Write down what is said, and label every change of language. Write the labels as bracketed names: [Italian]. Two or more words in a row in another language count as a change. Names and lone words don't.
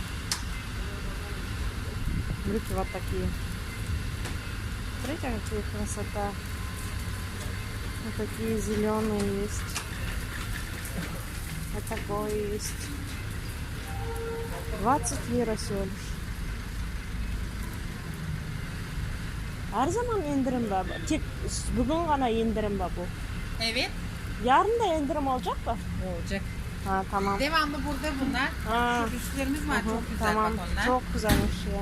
[Russian] Брюки вот такие. Смотрите, какая красота. Вот такие зеленые есть. Вот такой есть. 20 лир всего лишь. [Turkish] Her zaman indirim var. Bugün gana indirim var bu. Evet. Yarın da indirim olacak mı? Olacak. Ha tamam. Devamlı burada bunlar. Ha. Şu üstlerimiz var, çok güzel Tamam. bak onlar. Çok güzelmiş ya.